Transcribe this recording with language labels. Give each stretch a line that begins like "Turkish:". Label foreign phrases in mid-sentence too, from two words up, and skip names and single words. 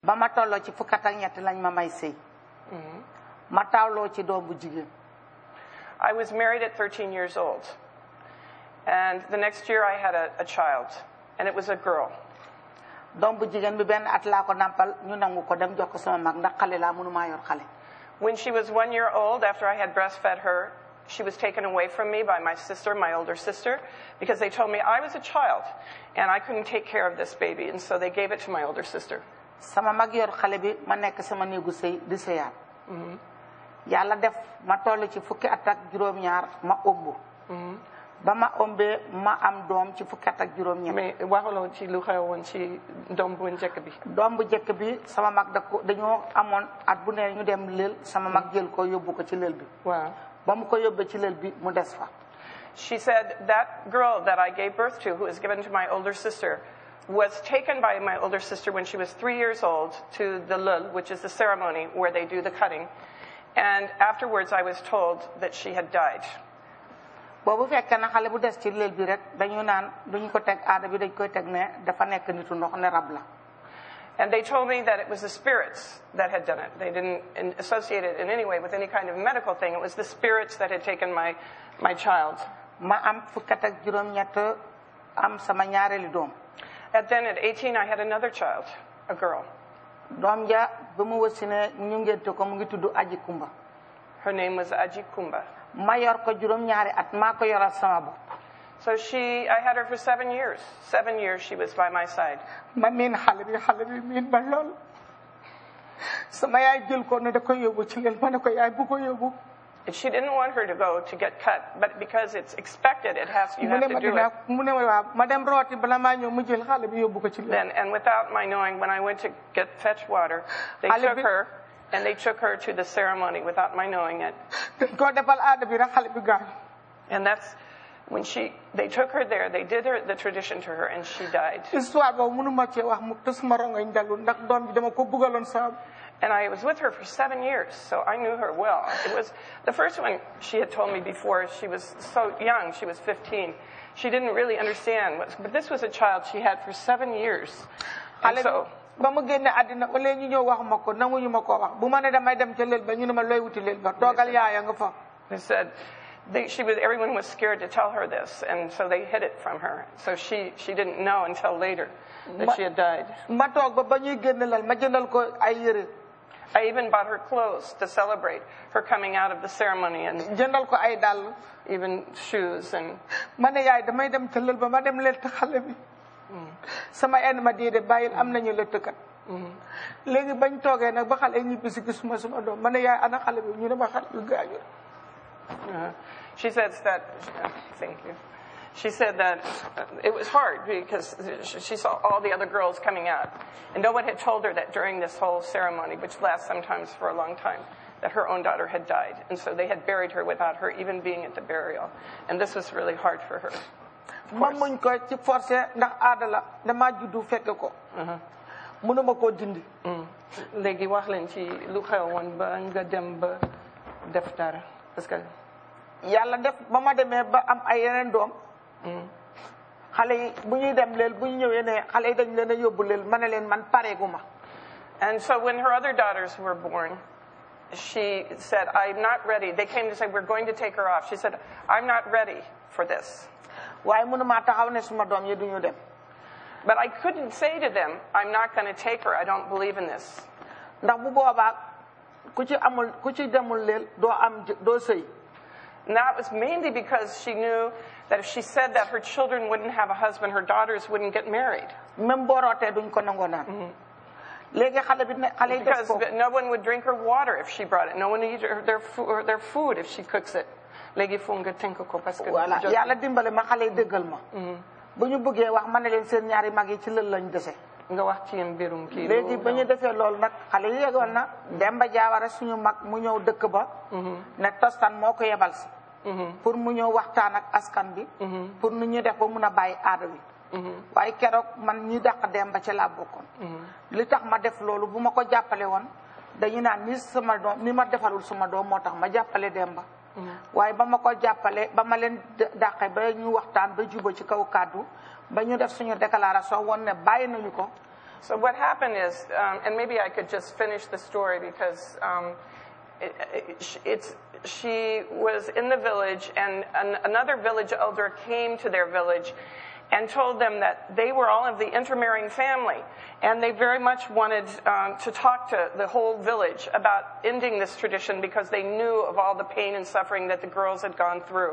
Wolof: ba ma tolloo ci fukk ak ñett lañ ma may sëy ma taawloo ci doom bu jigéen.
English: I was married at 13 years old. And the next year I had a child, and it was a girl.
Wolof: doom bu jigéen bi benn at laa ko nampal ñu nangu ko dem jox ko sama mag ndax xale laa mënumaa yor xale.
English: When she was 1 year old, after I had breastfed her, she was taken away from me by my sister, my older sister, because they told me I was a child and I couldn't take care of this baby, and so they gave it to my older sister.
Wolof: sama mag yor xale bi ma nekk sama néegu sëy di sëyaat. yàlla def ma toll ci fukki at ak juróom-ñaar ma ëmb. ba ma ëmbee ma am doom ci fukki at ak juróom-ñett. mais waxuloo ci lu xewoon ci doom bu njëkk bi. doom bu njëkk bi sama mag dañoo amoon at bu ne ñu dem lël sama mag jël ko yóbbu ko ci lël bi. waaw ba mu ko yóbbee ci lël bi mu des fa.
English: She said that girl that I gave birth to, who was given to my older sister, was taken by my older sister when she was 3 years old to the lul, which is the ceremony where they do the cutting. And afterwards I was told that she had died.
Wolof: boobu fekk na xale bu des ci lël bi rek dañu naan duñ ko teg aada bi dañ koy teg ne dafa nekk nitu ndox ne rab la.
English: And they told me that it was the spirits that had done it. They didn't associate it in any way with any kind of medical thing. It was the spirits that had taken my child.
Wolof: ma am fukki at ak juróom-ñett am sama ñaareelu doom.
English: And then at 18 I had another child, a girl.
Wolof: doom ja ba mu wasine ñu ngénte ko mu ngi tudd Aji Kumba.
English: Her name was Aji Kumba.
Wolof: ma yor ko juróom-ñaari at maa ko yoral sama bopp.
English: So I had her for 7 years. 7 years she was by my side.
Wolof: ma miin xale bi miin ba lool sama yaay jël ko ne da koy yóbbu ci lël ma ne ko yaay bu ko yóbbu.
English: She didn't want her to go to get cut, but because it's expected, you have to do it.
Wolof: mu ne ma waaw ma dem rooti bala maa ñëw mu jël xale bi yóbbu ko ci lël.
English: And without my knowing, when I went to fetch water, they took her. And they took her to the ceremony without my knowing it. And that's when they took her there, they did the tradition to her, and she died. And I was with her for 7 years, so I knew her well. It was the first one she had told me before. She was so young, she was 15. She didn't really understand, but this was a child she had for 7 years. And so
Wolof: ba mu génne àddina wala ñu ñëw wax ma ko nanguñu ma ko wax bu ma ne damay dem ca lël ba ñu ne ma looy wuti lël ba toogal yaaya nga fa.
English: They said everyone was scared to tell her this, and so they hid it from her. So she didn't know until later that she had died.
Wolof: ma toog ba ñuy génne lal ma jëndal ko ay yére.
English: I even bought her clothes to celebrate her coming out of the ceremony, and
Wolof: jëndal ko ay dàll,
English: even shoes. And
Wolof: ma ne yaay damay dem ca lël ba ma dem lël xale bi. sama en ma déedéet bàyyil am nañu lëttkat. léegi bañ toogee nag ba xale ñibbi si gisuma suma doom ma ne yaay ana xale bi ñu ne ma xale bi gaañu.
English: She said that. Thank you. She said that it was hard because she saw all the other girls coming out, and no one had told her that during this whole ceremony, which lasts sometimes for a long time, that her own daughter had died, and so they had buried her without her even being at the burial, and this was really hard for her.
Wolof: ma muñ ko ci forcé ndax aada la dama juddu fekk ko. mënuma koo dindi. léegi wax leen ci lu xewoon ba nga dem ba def dara
French: parce que
Wolof: yàlla def ba ma demee ba am ay yeneen doom. xale yi bu ñuy dem leel bu ñu ñëwee ne xale yi dañ leen a yóbbu leel ma ne leen man pareegu ma.
English: And so when her other daughters were born, she said, I'm not ready. They came to say, we're going to take her off. She said, I'm not ready for this.
Wolof: waaye mënuma taxaw ne suma doom yi duñu dem.
English: But I couldn't say to them, I'm not going to take her. I don't believe in this.
Wolof: ndax bu boobaa ku ci demul leel doo sëy.
English: And that was mainly because she knew that if she said that, her children wouldn't have a husband, her daughters wouldn't get married.
Wolof: même boo rootee duñ ko nangoo naan. léegi xale yi
English: because no one would drink her water if she brought it. No one would eat their food if she cooks it.
Wolof: léegi foog nga tënk ko
French: parce que.
Wolof: voilà yàlla dimbale ma xale yi déggal ma. bu ñu bëggee wax ma ne leen seen ñaari mag yi ci lël lañ dese. nga wax ci mbirum kii. léegi ba ñu defee loolu nag xale yi yeggoon na. Demba Jaawara suñu mag mu ñëw dëkk ba. ne Tostan moo ko yebal si. pour mu ñëw waxtaan ak askan bi. pour nu ñuy def ba mun a bàyyi aada bi. waaye keroog man ñi dàq Demba ca laa bokkoon. li tax ma def loolu bu ma ko jàppale woon dañu naan ni ma defalul sama doom moo tax ma jàppale Demba. waaye ba ma ko jàppale ba ma leen dàqe ba ñu waxtaan ba juba ci kaw kàddu ba ñu def suñu déclaration woon ne bàyyi nañu ko
English: So what happened is, and maybe I could just finish the story because she was in the village, and another village elder came to their village and told them that they were all of the intermarrying family, and they very much wanted to talk to the whole village about ending this tradition because they knew of all the pain and suffering that the girls had gone through.